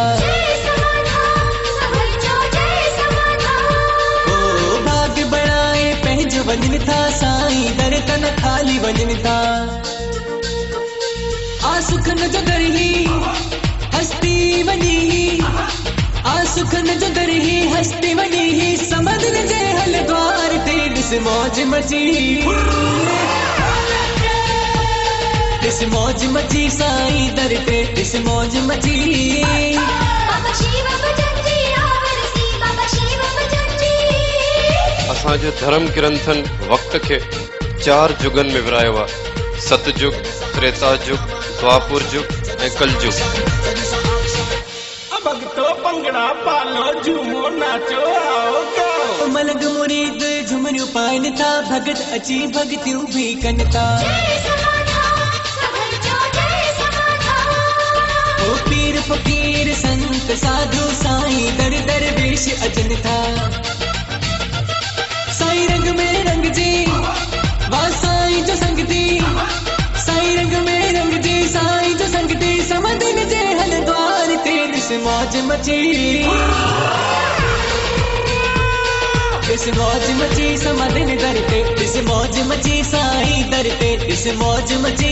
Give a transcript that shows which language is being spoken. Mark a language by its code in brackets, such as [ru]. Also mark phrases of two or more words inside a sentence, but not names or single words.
[sd] जय समाधान सभई जो जय समाधान ओ भाग बणाए पंहिंजो वञनि था साईं दर तन खाली वञनि था आ सुखन जो दर ही हस्ती वञी आ सुखन जो दर ही हस्ती वञी समझन जे हल द्वार ते ॾिस मौज मची ॾिस मौज मची साईं दर ते ॾिस मौज मची बाबा शिव भजन जी आवरसी बाबा शिव भजन जी असांजे धर्म ग्रंथनि वक़्त खे 4 जुगनि में विरायो आहे सतयुग त्रेता युग द्वापुर युग ऐं कलयुग भगतो पंगड़ा पालो झूमो नाचो [hi] आओ गाओ [sd] मलंग मुरीद झुमरियूं पाइनि था भगत अची भगतियूं भी कनि था जय समाधान सभई जो जय समाधान ओ पीर फकीर संत साधु साईं दर दरवेश अचनि था साईं रंग में रंग जी वाह साईं जो संगती साईं रंग में रंग जी साईं जो संगती समझन जे हल द्वार ते ॾिस मौज मची ॾिस मौज मची समझन दर ते ॾिस मौज मची साईं दर ते ॾिस मौज मची